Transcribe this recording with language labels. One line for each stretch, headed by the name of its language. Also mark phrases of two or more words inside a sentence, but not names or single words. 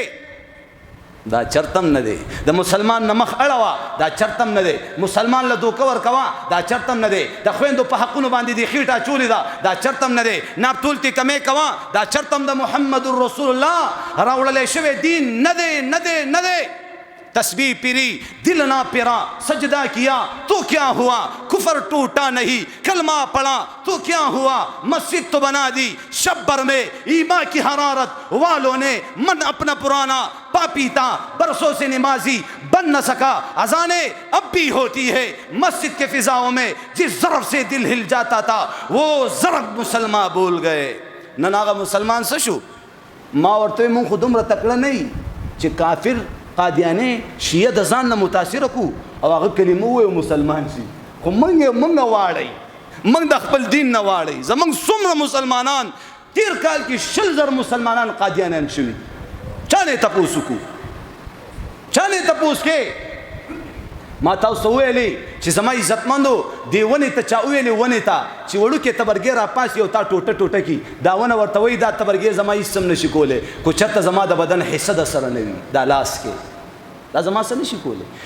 Pashto: دا چرتم نه دی د مسلمان نه مخ اړوه دا چرتم نه دی مسلمان له دوکه ورکوه دا چرتم نه دی د خویندو په حقونو باندې د خېټه اچولې ده دا چرتم نه دی نابتولتې کمې کوه دا چرتم د محمد رسول الله راوړلی شوی دین نه دی.
Urdu: تسبیح پیری دل نہ پیرا سجدہ کیا تو کیا ہوا کفر ٹوٹا نہیں کلمہ پڑھا تو کیا ہوا مسجد تو بنا دی شبر میں ایمان کی حرارت والوں نے من اپنا پرانا پاپی تھا برسوں سے نمازی بن نہ سکا اذانیں اب بھی ہوتی ہے مسجد کے فضاؤں میں جس ضرب سے دل ہل جاتا تھا وہ ضرب مسلمان بول گئے.
Pashto: نن هغه مسلمان څه شو ما ورته مونږ خو دومره تکړه نه یي چې کافر قادیانه شیعه د ځان نه متاثره کو او هغه کلمه ووایي مسلمان شي خو موږ واړئ موږ د خپل دین نه واړئ. زموږ څومره مسلمانان تیر کال کې 100,000 مسلمانان قادیانیان شوي چا نه تپوس وکړو چا نه تپوس کې ما تاسو ویلي چې زما عزتمندو دی ونې ته چا ویلي ونې ته چې وړوکې تبرګې راپاسي او تا ټوټه کی دا ونه ورته وایي دا تبرګې زما هېڅ هم نشي کولی خو چېرته زما د بدن حصه د سره نه وي دا لاس کې دا زما څه نشي کولی.